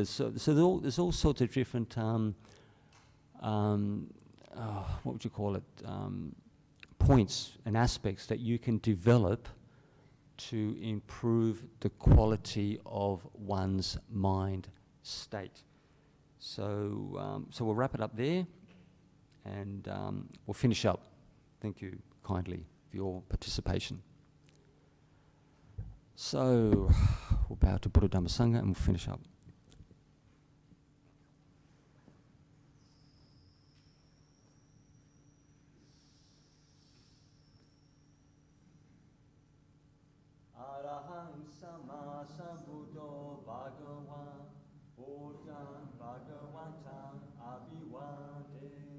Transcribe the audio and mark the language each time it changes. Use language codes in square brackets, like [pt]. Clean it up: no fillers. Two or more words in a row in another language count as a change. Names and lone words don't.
[en] There's all sorts of different what would you call it, points and aspects that you can develop to improve the quality of one's mind state. So we'll wrap it up there, and we'll finish up. Thank you kindly for your participation. So we'll bow to [pi] Buddha Dhamma Sangha [en] and we'll finish up. [pi] Araham Sama Sambuddho Bhagavan Buddham Bhagavatam Abhivade